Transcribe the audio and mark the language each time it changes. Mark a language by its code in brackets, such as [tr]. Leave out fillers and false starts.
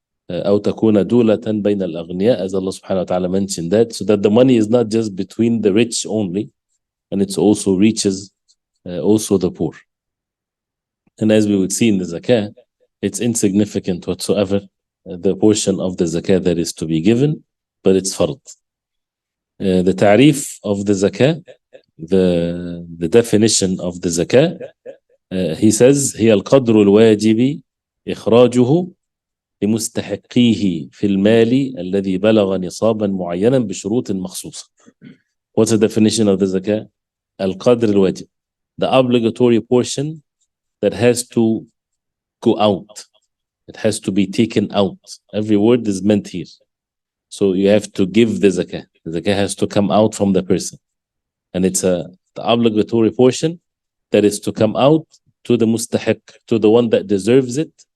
[ar] أو تكون دولة بين الأغنياء, [en] as Allah subhanahu wa ta'ala mentioned that, so that the money is not just between the rich only, and it also reaches also the poor. And as we would see in the zakah, it's insignificant whatsoever, the portion of the zakah that is to be given, but it's fard. The ta'rif of the zakah, the definition of the zakah, he says [ar] هي القدر الواجب إخراجه لمستحقيه في المال الذي بلغ نصابا معينا بشروط مخصوصة. [en] What's the definition of the zakah? [ar] القدر الواجب, [en] the obligatory portion that has to go out. It has to be taken out. Every word is meant here. So you have to give the zakah. The zakah has to come out from the person. And it's the obligatory portion that is to come out to the mustahiq, to the one that deserves it.